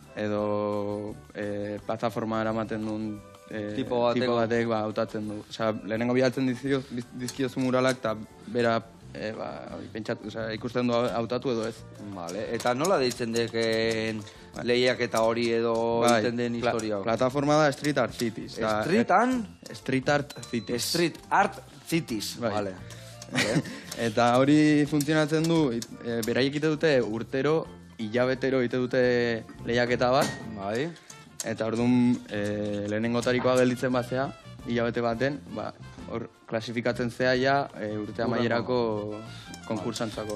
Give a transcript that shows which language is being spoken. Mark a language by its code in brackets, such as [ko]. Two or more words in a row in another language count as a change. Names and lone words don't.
[eu] edo plataforma eramaten duen tipo batek hautatzen du. Osea, lehenengo bilatzen dizkiozu muralak, eta bera ikusten du hautatu edo ez. Vale, eta nola deitzen deken lehiaketa hori edo egiten den historia? Plataforma da Street Art Cities. Street Art Cities. Street Art Cities, vale. Eta hori funtzionatzen du, beraiek ite dute urtero, hilabetero ite dute lehiaketa bat. Bai. Eta orduan lehenengotarikoa gelditzen bazea, hilabete baten, hor klasifikatzen zea ja urte amaierako konkursantzako.